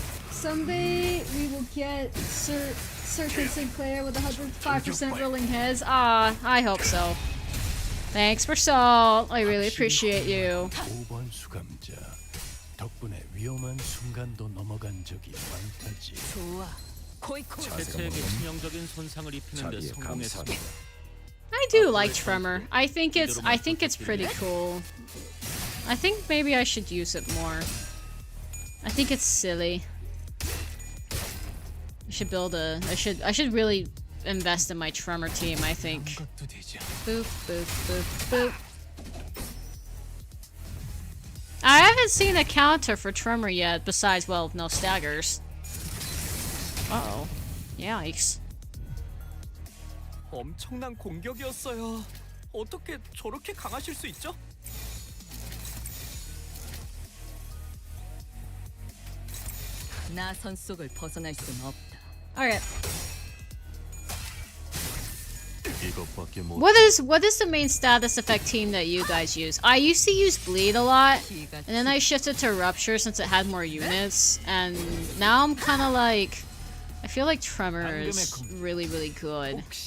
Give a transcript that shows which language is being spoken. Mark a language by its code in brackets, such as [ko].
[en] Someday we will get Sir Sinclair with 105% rolling heads. Ah, I hope so. Thanks for salt. I really appreciate you. [ko] 5번 수감자. 덕분에 위험한 순간도 넘어간 적이 많다지. 좋아. 코이코. 체체에게 치명적인 손상을 입히는 데 성공했어. [en] I do like Tremor. I think it's pretty cool. I think maybe I should use it more. I think it's silly. I should build a I should really invest in my Tremor team, I think. Boop, boop, boop, boop. I haven't seen a counter for Tremor yet, besides, well, no staggers. Uh-oh. Yikes. [ko] 엄청난 공격이었어요. 어떻게 저렇게 강하실 수 있죠? 나선 속을 벗어날 순 없다. [en] Alright. [ko] 이것밖에 못. [en] What is the main status effect team that you guys use? I used to use Bleed a lot, and then I shifted to Rupture since it had more units, and now I'm kind of like, I feel like Tremor is really, really good.